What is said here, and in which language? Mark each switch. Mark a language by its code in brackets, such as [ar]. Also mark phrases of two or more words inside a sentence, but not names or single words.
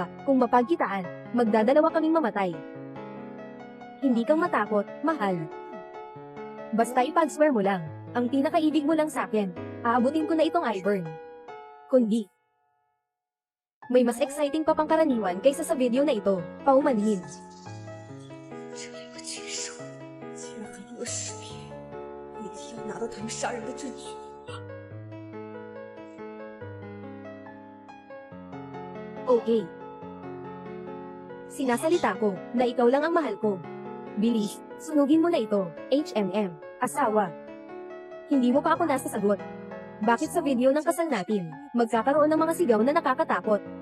[tl] Kung mapagkitaan, magdadalawa kaming mamatay. Hindi kang matakot, mahal. Basta ipag-swear mo lang. Ang pinakaibig mo lang sa akin. Aabutin ko na itong Ivern. Kundi, may mas exciting pa pang karaniwan kaysa sa video na ito. Paumanhin. [zh] 这一个禽兽，竟然还有视频，一定要拿到他们杀人的证据。 [tl] Okay. Sinasalita ko na ikaw lang ang mahal ko. Bilis, sunugin mo na ito, HMM, asawa. Hindi mo pa ako nasasagot. Bakit sa video ng kasal natin, magkakaroon ng mga sigaw na nakakatakot?